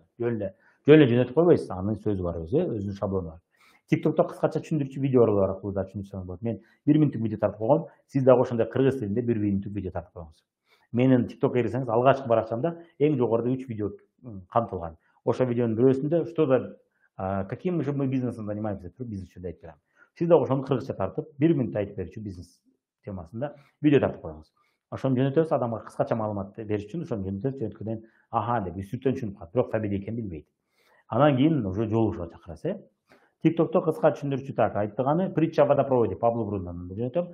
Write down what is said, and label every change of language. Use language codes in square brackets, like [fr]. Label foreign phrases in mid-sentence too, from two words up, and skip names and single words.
[ky] Жөн эле жөнөтүп койбойсуз, анын сөзү бар өзү, өзүнүн шаблону бар. TikTok'та кыскача түшүндүрүүчү видеолор бар, да түшүнсөңүз болот. Мен 1 мүнөттүк видео тартып койгом, сиз дагы ошондой кыргыз тилинде 1 мүнөттүк видео тартып коюңуз. Менин TikTok'ка кирсеңиз, алгачкы баракчамда эң жогоруда 3 видео камтылган. Ошол видеонун бирөөсүндө [ru] что за каким же мы бизнесом занимаемся [ky] деп туруп бизнес жөнүндө айтып берем. Сиз дагы ошону кыргызча тартып, 1 мүнөт айтып берүүчү бизнес темасында видео тартып коюңуз. Ошону жөнөтөбүз, адамга кыскача маалымат бериш үчүн ошону жөнөтөбүз, жөнөткөндөн аха деп үстүртөн түшүнүп калат, бирок фамилия экенин билбейт. Анан кийин уже жолугушууга чакырасыз, TikTok'та кыска түшүндүрүүчү так айттыганы [ru] притча о водопроводе [ky] Пабло Брундан жөнөтөм.